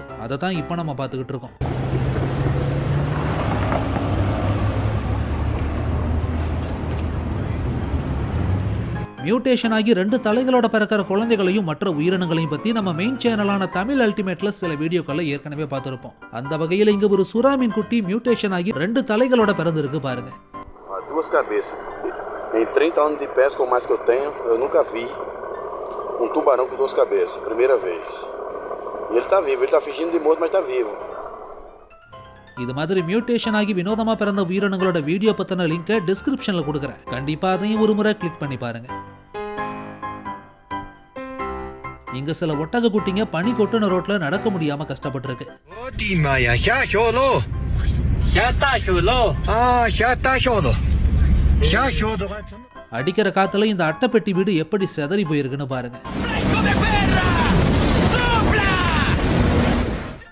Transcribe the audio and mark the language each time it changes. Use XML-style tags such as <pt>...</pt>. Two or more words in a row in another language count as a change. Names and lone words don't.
<ta>அதை தான் இப்போ நம்ம பார்த்துக்கிட்டு இருக்கோம். மியூட்டேஷன் ஆகி 2 தலைகளோட பிறக்கிற குழந்தைகளையும் மற்ற உயிரினங்களையும் பத்தி நம்ம</ta> <en>main channel</en> <ta>தமிழ் அல்டிமேட்ல சில வீடியோக்களை ஏற்கனவே பார்த்திருப்போம். அந்த வகையில் இங்க ஒரு சுறா மீன் குட்டி மியூட்டேஷன் ஆகி 2 தலைகளோட பிறந்திருக்கு பாருங்க.</ta> <pt>Duas cabeças. Em 30 anos de pesca ou mais que eu tenho, eu nunca vi um tubarão com 2 cabeças, primeira vez. E ele tá vivo, ele tá fingindo de morto, mas tá vivo.</pt> <ta>இது மாதிரி மியூட்டேஷன் ஆகி வினோதமா பிறந்த உயிரினங்களோட வீடியோ பத்தின லிங்கை டிஸ்கிரிப்ஷன்ல கொடுக்குறேன். கண்டிப்பா அதையும் ஒரு முறை கிளிக் பண்ணி பாருங்க. இங்க சில ஒட்டக குட்டிங்க பனி கொட்டுன ரோட்ல நடக்க முடியாம கஷ்டப்பட்டு இருக்கு. அடிக்கிற காத்துல இந்த அட்டைப்பெட்டி வீடு எப்படி செதறி போயிருக்குன்னு பாருங்க.</ta>